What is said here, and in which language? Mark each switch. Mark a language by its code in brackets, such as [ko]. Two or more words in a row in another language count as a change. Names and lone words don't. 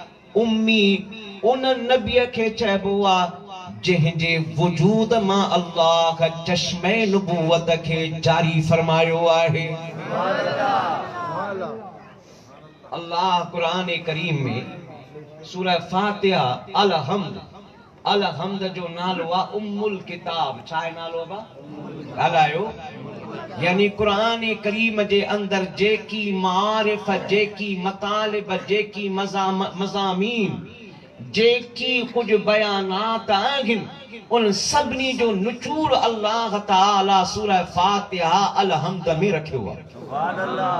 [sd] उम्मी उन नबीअ खे चइबो आहे जंहिंजे वजूद मां अल्लाह चश्मे नबूवत खे जारी फरमायो आहे। अल्लाह कुरान करीम में सूरह फातिहा अल हम्द, अल हम्द जो नालो आहे उम्मुल किताब। छा आहे नालो आहे? ॻाल्हायो। यानी कुरान करीम जे अंदर जेकी मारिफ, जेकी मतालिब, जेकी मज़ामीन, जेकी कुछ बयानात आहिनि, उन सभिनी जो निचोड़ अल्लाह ताला सूरह फातिहा अल हम्द में रखियो आहे।